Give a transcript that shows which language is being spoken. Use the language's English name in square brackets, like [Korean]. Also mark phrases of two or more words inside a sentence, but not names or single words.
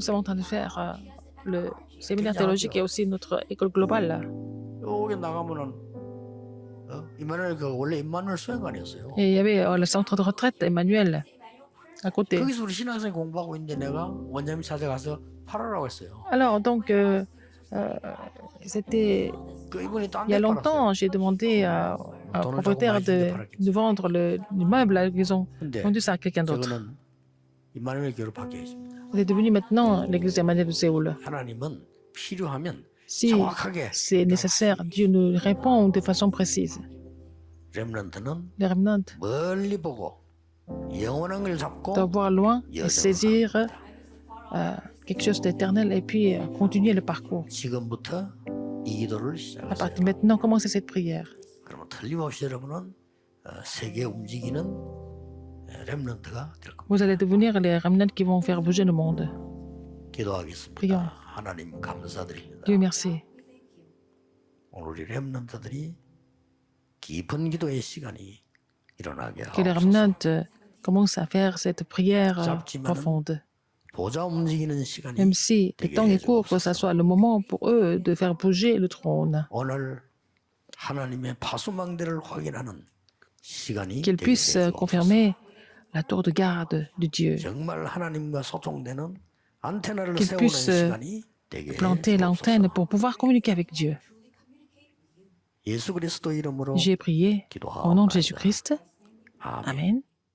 [French] Nous sommes en train de faire le séminaire théologique et aussi notre école globale. [Korean] 여기 나가면은 이마누엘 그 원래 임마누엘 수행관이었어요. [French] Et il y avait le centre de retraite Emmanuel à côté. [Korean] 거기서 우리 신학생 공부하고 있는데 내가 원장님 찾아가서 팔으라고 했어요. [French] Alors, donc, c'était [Korean] 그 이분이 딴 [French] il y a [Korean] 데 팔았어요. [French] longtemps, j'ai demandé au propriétaire de vendre l'immeuble. Ils ont [Korean] 근데 [French] vendu ça à quelqu'un d'autre. [Korean] 저거는 임마누엘 교회로 바뀌어 있습니다. [French] C'est devenu maintenant l'église Emmanuel de Séoul. [Korean] 하나님은 필요하면 [French] Si [Korean] 정확하게 [French] c'est nécessaire, Dieu nous répond de façon précise. [Korean] 렘넌트는 [French] Les remnants [Korean] 멀리 보고 영원한 걸 잡고 [French] doivent voir loin et saisir quelque chose d'éternel et puis continuer le parcours. [Korean] 지금부터 이 기도를 [French] À partir [Korean] 시작하세요. [French] de maintenant, commencez cette prière. [Korean] 그러면 틀림없이 여러분은 세계 움직이는 렘넌트가 될 겁니다. [French] Vous allez devenir les remnants qui vont faire bouger le monde. [Korean] 기도하겠습니다. [French] Prions. [Korean] 하나님 감사드립니다. [French] Dieu merci. [Korean] 오늘 우리 렘넌트들이 깊은 기도의 시간이 일어나게 [French] Que les [Korean] 하옵소서. [French] remnants commencent à faire cette prière [Korean] 짧지만은 [French] profonde. [Korean] 보좌 움직이는 시간이 [French] Même si le temps est court, que ce soit le moment pour eux de faire bouger le trône. [Korean] 오늘 하나님의 파수망대를 확인하는 시간이 [French] Qu'ils [Korean] 되게 [French] puissent [Korean] 해 주옵소서. [French] confirmer la tour de garde de Dieu. [Korean] 정말 하나님과 소통되는 안테나를 [French] Qu'ils [Korean] 세우는 [French] puissent [Korean] 시간이 되게 해 [French] planter l'antenne [Korean] 주옵소서. [French] pour pouvoir communiquer avec Dieu. [Korean] 예수 그리스도 이름으로 [French] J'ai prié au nom de [Korean] 기도하옵나이다. [French] Jésus-Christ. [Korean] 아멘. [French] Amen.